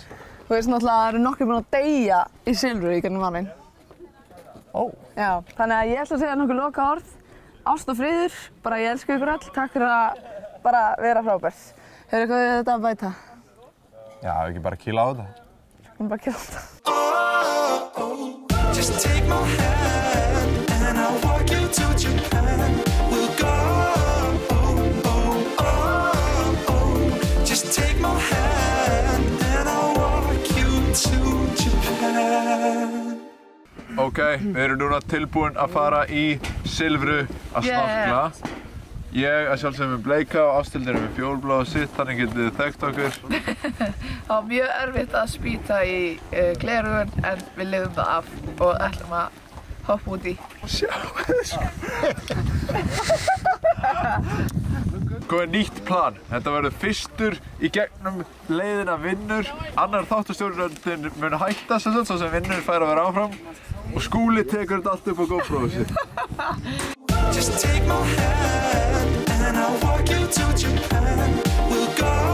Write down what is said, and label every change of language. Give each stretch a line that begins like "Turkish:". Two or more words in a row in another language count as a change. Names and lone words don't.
Icelandic: Þú veist náttúrulega að það eru nokkrir búin að deyja í Silfru í gegnum árin. Ó. Já, þannig að ég ætla að segja nokkuð lokaorð. Ást og friður, bara ég elska ykkur öll, takk fyrir að bara vera frábært. Hefur eitthvað við þetta að bæta? Já, ekki bara kýla á þetta. Bara kýla á þetta.
English: Just take my hand and I'll walk you to Japan. We'll go. Just take my hand and I'll walk you to Japan.
Icelandic: Ok, við erum núna tilbúin að fara í Silfru að snorkla. Ég að sjálfsögum með bleika og Ásthildur með fjólblá og sitt, þannig getið þið þekkt okkur. Það var mjög erfitt að spýta í gleraugun en við lifum það af og ætlum að hoppa út í. Sjáu þessu. Góðið nýtt plan. Þetta verður fyrstur í gegnum leiðina vinnur. Annar þáttastjórnandinn mun hætta svo sem vinnur fær að vera áfram. Og Skúli tekur þetta allt upp á GoPro-u sitt.
English: Just take my hand and I'll walk you to Japan. We'll go.